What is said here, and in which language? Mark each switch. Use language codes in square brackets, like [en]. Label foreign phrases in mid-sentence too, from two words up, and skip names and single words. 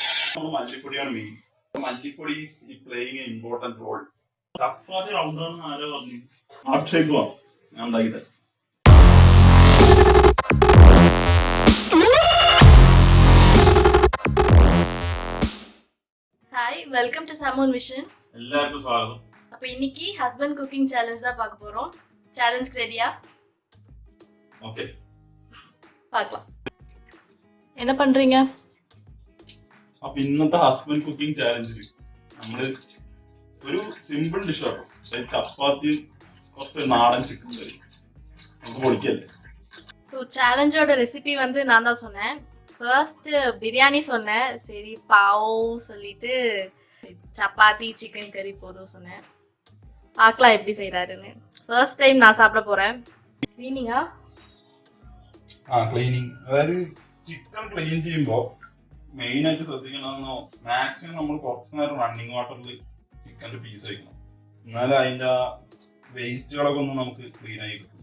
[ml] മല്ലിപ്പൊടിയാണ് മെയിൻ. [en] മല്ലിപ്പൊടി is playing a important role. [ml] ചപ്പാത്തി റൗണ്ടാണെന്ന് ആരോ പറഞ്ഞു. ആക്ഷേപ് പോവാം, ഞാൻ ഉണ്ടാക്കിയത്. [ta] ஹாய், [en] welcome to [ta] சாமோன் விஷன். எல்லாருக்கும் ஸ்வாகதம். அப்ப இன்னைக்கு [en] husband cooking challenge [ta] தான் பார்க்க போறோம். சேலஞ்ச் ரெடியா? ஓகே, பார்க்கலாம். என்ன பண்றீங்க? [ml] അപ്പൊ ഇന്നത്തെ [en] husband cooking [ml] ചാലഞ്ചിൽ നമ്മള് ഒരു [en] simple dish [ml] ആട്ടോ. ചപ്പാത്തിയും കുറച്ച് നാടൻ ചിക്കൻ കറി നമുക്ക് പൊടിക്കല്ലേ. [ta] ஸோ சேலஞ்சோட ரெசிபி வந்து நான் தான் சொன்னேன். ஃபர்ஸ்ட் பிரியாணி சொன்னேன், சரி பாவ் சொல்லிட்டு சப்பாத்தி சிக்கன் கறி போதும் சொன்னேன். பார்க்கலாம் எப்படி செய்யறாருன்னு. [en] first time [ta] நான் சாப்பிட போறேன். [ml] ക്ലീനിങ്ങാ? ക്ലീനിങ്, അതായത് [en] chicken clean [ml] ചെയ്യുമ്പോ മെയിൻ ആയിട്ട് ശ്രദ്ധിക്കണമെന്നോ, മാക്സിമം നമ്മൾ കുറച്ചു നേരം റണ്ണിങ് വാട്ടറിൽ ചിക്കൻ്റെ പീസ് വയ്ക്കണം. എന്നാലും അതിന്റെ വേസ്റ്റുകളൊക്കെ ഒന്ന് നമുക്ക് ക്ലീൻ ആയി കിട്ടും.